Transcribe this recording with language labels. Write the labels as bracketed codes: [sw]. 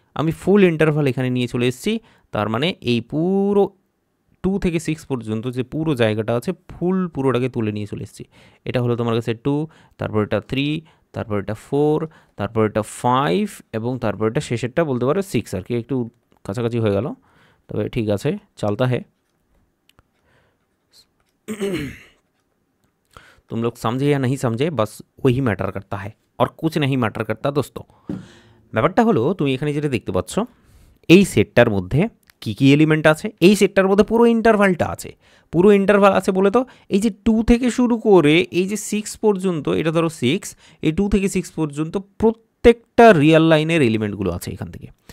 [bn] আমি ফুল ইন্টারভাল এখানে নিয়ে চলে এসেছি, তার মানে এই পুরো 2 থেকে 6 পর্যন্ত যে পুরো জায়গাটা আছে পুরোটাকে তুলে নিয়ে চলে এসেছি। এটা হলো তোমার কাছে 2, তারপর এটা 3, তারপর এটা 4, তারপর এটা 5 এবং তারপর এটা শেষেরটা বলতে পারো 6 আর কি, একটু কাছাকাছি হয়ে গেল, তবে ঠিক আছে, [hi] চলতা है। तुम लोग समझे या नहीं समझे, बस वही मैटर करता है और कुछ नहीं मैटर करता दोस्तों। [bn] ব্যাপারটা হলো তুমি এখানে যেটা দেখতে পাচ্ছ, এই সেটটার মধ্যে কী কী এলিমেন্ট আছে? এই সেটটার মধ্যে পুরো ইন্টারভালটা আছে। পুরো ইন্টারভাল আছে বলে তো এই যে 2 থেকে শুরু করে এই যে 6 পর্যন্ত, এটা ধরো 6, এই 2 থেকে 6 পর্যন্ত প্রত্যেকটা রিয়েল লাইনের এলিমেন্টগুলো আছে এখান থেকে।